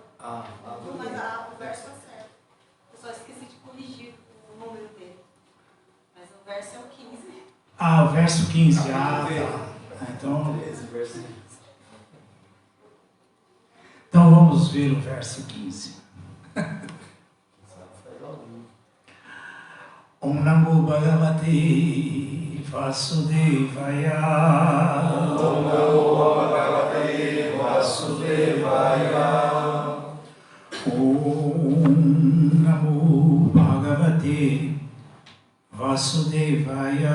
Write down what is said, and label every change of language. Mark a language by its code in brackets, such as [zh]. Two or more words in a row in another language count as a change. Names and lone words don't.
[pt] Tudo Mas bem. o verso é certo. Eu só esqueci de corrigir o número dele. Mas o verso é o 15. Ah, o verso 15. Ah, tá. Então, 13, verso 15. então vamos ver o verso 15. [sa] Om Namo Bhagavate Vasudevaya. Om Namo Bhagavate Vasudevaya. Om Namo Bhagavate Vasudevaya.